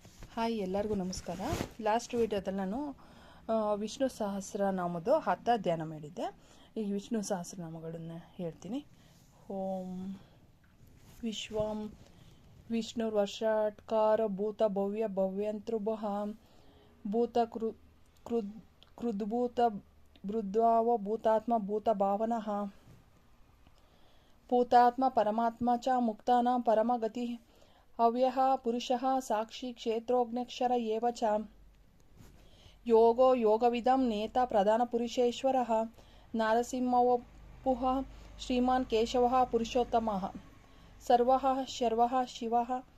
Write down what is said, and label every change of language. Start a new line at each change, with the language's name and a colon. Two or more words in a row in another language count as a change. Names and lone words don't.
Kannada: ಹಾಯ್, ಎಲ್ಲರಿಗೂ ನಮಸ್ಕಾರ. ಲಾಸ್ಟ್ ವಿಡಿಯೋದಲ್ಲಿ ನಾನು ವಿಷ್ಣು ಸಹಸ್ರನಾಮದ 10 ಧ್ಯಾನ ಮಾಡಿದ್ದೆ. ಈಗ ವಿಷ್ಣು ಸಹಸ್ರನಾಮಗಳನ್ನು ಹೇಳ್ತೀನಿ.
Sanskrit: ಓಂ ವಿಶ್ವಂ ವಿಷ್ಣುರ್ವಷಟ್ಕಾರ ಭೂತ ಭವ್ಯ ಭವ್ಯಂತೃಭಃ ಭೂತ ಕೃದ್ಭೂತ ಭೃದ್ವಾವ ಭೂತಾತ್ಮ ಭೂತ ಭಾವನಃ ಭೂತಾತ್ಮ ಪರಮಾತ್ಮ ಚ ಮುಕ್ತಾನಾಂ ಪರಮಗತಿ ಅವ್ಯಃ ಪುರುಷಃ ಸಾಕ್ಷಿ ಕ್ಷೇತ್ರೋಗ್ನಕ್ಷರ ಏವ ಚ ಯೋಗೋ ಯೋಗವಿದಂ ನೇತಾ ಪ್ರಧಾನಪುರುಷೇಶ್ವರಃ ನಾರಸಿಂಹವಪುಃ ಶ್ರೀಮಾನ್ ಕೇಶವಃ ಪುರುಷೋತ್ತಮಃ ಸರ್ವಃ ಶರ್ವಃ ಶಿವಃ